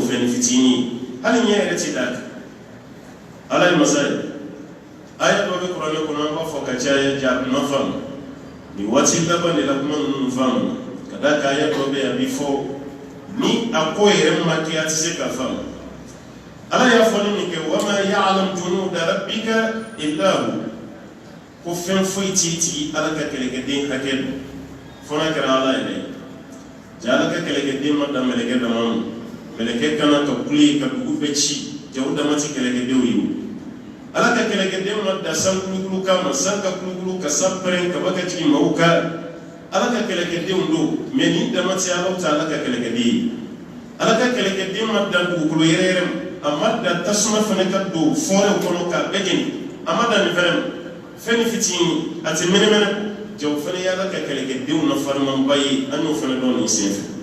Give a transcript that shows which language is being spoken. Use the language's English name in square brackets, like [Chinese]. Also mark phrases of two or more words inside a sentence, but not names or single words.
[Bambara] fɛn fitinin hali ɲɛ yɛrɛ ti da ala ye masa ye aya dɔ bɛ kuranɛ kɔnɔ an b'a fɔ ka caya jaabi ma faamu nin waati laban de la kuma ninnu faamu ka d'a kan aya dɔ bɛ yen a bɛ fɔ ni a ko yɛrɛ ma kɛ a tɛ se ka faamu ala y'a fɔ ni min kɛ [Arabic] وما يعلم جنود ربك إلا هو [Bambara] ko fɛn foyi t'i tigi ala ka kɛlɛkɛden hakɛ don fo n'a kɛra ala yɛrɛ ye ja ala ka kɛlɛkɛden ma dan mɛlɛkɛ dama ma mɛlɛkɛ kana ka kule ka dugu bɛɛ ci ja o dama ti kɛlɛkɛdenw ye ala ka kɛlɛkɛden ma dan san kulukulu kan ma san ka kulukulu ka san pɛrɛn kaba ka jigin maaw kan ala ka kɛlɛkɛdenw don mais nin dama ti ala ta ala ka kɛlɛkɛden ye ala ka kɛlɛkɛden ma dan dugukolo yɛrɛ yɛrɛ ma a ma dan tasuma fana ka don fɔrɛw kɔnɔ k'a bɛɛ jeni a ma dan nin fɛnɛ ma fɛn fitinin a tɛ mɛnɛmɛnɛ jaw fana y'ala ka kɛlɛkɛdenw na farimanba ye an y'o fana dɔn nin senfɛ